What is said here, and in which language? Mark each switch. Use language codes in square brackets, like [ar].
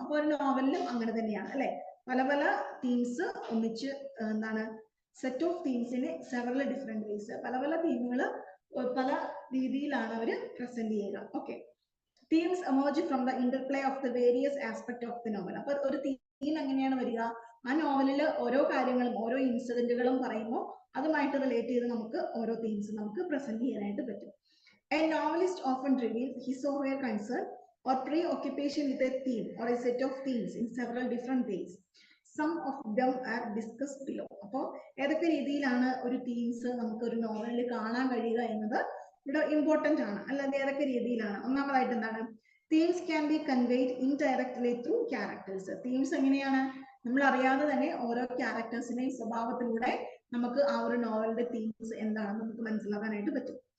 [ml] അപ്പൊ ഒരു നോവലിലും അങ്ങനെ തന്നെയാണ് അല്ലെ. പല പല തീംസ് ഒന്നിച്ച് എന്താണ് [en] set of തീംസിന് several different ways, [ml] പല പല തീമുകൾ പല രീതിയിലാണ് അവർ പ്രസന്റ് ചെയ്യുക. [en] Okay, themes emerge from the interplay of the various aspect of the novel. [ml] അപ്പൊ ഒരു തീം എങ്ങനെയാണ് വരിക? ആ നോവലിൽ ഓരോ കാര്യങ്ങളും ഓരോ ഇൻസിഡന്റുകളും പറയുമ്പോൾ അതുമായിട്ട് റിലേറ്റ് ചെയ്ത് നമുക്ക് ഓരോ തീംസ് നമുക്ക് പ്രസന്റ് ചെയ്യാനായിട്ട് പറ്റും. [en] A novelist often reveals his or her concern or preoccupation with a theme or a set of themes in several different ways. Some of them are discussed below. [ml] അപ്പോൾ ഏതൊക്കെ രീതിയിലാണ് ഒരു തീംസ് നമുക്ക് ഒരു നോവലിൽ കാണാൻ കഴിയുക എന്നത് ഇവിടെ ഇമ്പോർട്ടന്റ് ആണ്. അല്ലാതെ ഏതൊക്കെ രീതിയിലാണ്? ഒന്നാമതായിട്ട് എന്താണ്? [en] Themes can be conveyed indirectly through characters. [ml] Themes എങ്ങനെയാണ്? നമ്മൾ അറിയാതെ തന്നെ ഓരോ ക്യാരക്ടേഴ്സിന്റെയും സ്വഭാവത്തിലൂടെ നമുക്ക് ആ ഒരു നോവലിന്റെ തീംസ് എന്താണെന്ന് നമുക്ക് മനസ്സിലാക്കാനായിട്ട് പറ്റും.